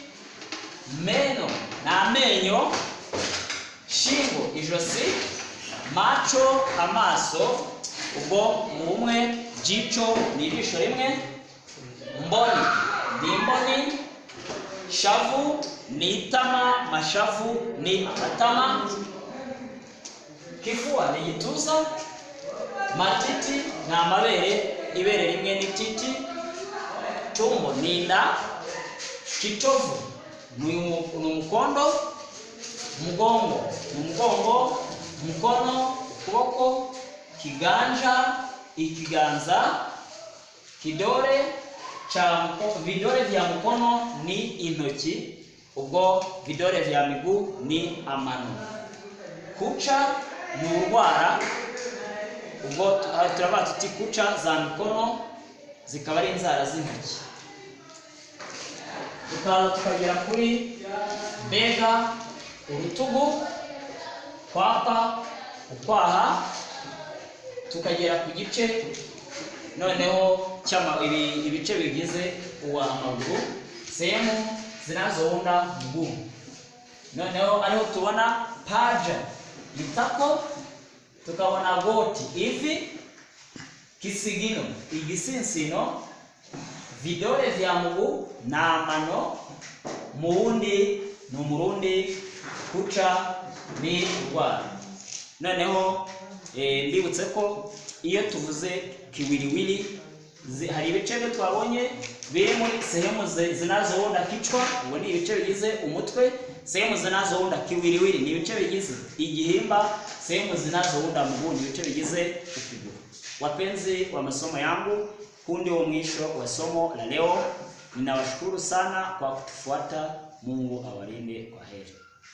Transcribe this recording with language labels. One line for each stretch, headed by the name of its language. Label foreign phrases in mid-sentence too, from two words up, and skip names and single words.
Kinyarwanda: meno ni amenyo, shingo ijosi, macho amaso, ubwo mumwe, jicho ni ijisho rimwe, mboni ni imboni, shavu ni itama, mashavu ni amatama, kifua ni igituza, matiti ni amabere, ibere rimwe
Swahili: ni titi,
Kinyarwanda: tumbo ni inda, kitovu ni umukondo, mgongo ni umugongo, mkono ukuboko, kiganja ikiganza,
Swahili: kidore cha vidore vya mkono
Kinyarwanda: ni intoki, ubwo
Swahili: vidore vya miguu
Kinyarwanda: ni amano, kucha ni urwara, ubwo turaba tuti
Swahili: kucha za mikono
Kinyarwanda: zikaba ari inzara z'intoki. Tukagera kuri bega urutugu, kwapa ukwaha, tukagera ku gice noneho ibice bigize uwa amaguru,
Swahili: sehemu zinazounda mguu.
Kinyarwanda: Noneho ariho tubona paja itako, tukabona goti ivi, kisigino igisinsino,
Swahili: vidole vya mguu
Kinyarwanda: na amano, muundi ni umurundi, kucha ni urwara. Noneho mbibutse ko iyo tuvuze kiwiliwili hari ibice byo twabonye biri muri
Swahili: sehemu zinazounda kichwa,
Kinyarwanda: ngo ni ibice bigize umutwe.
Swahili: Sehemu zinazounda kiwiliwili
Kinyarwanda: ni ibice bigize igihimba.
Swahili: Sehemu zinazounda mguu
Kinyarwanda: ni ibice bigize ukuguru.
Swahili: Wapenzi wa masomo yangu, huu ndio mwisho wa somo la leo. Ninawashukuru sana kwa kutufuata. Mungu awalinde. Kwa heri.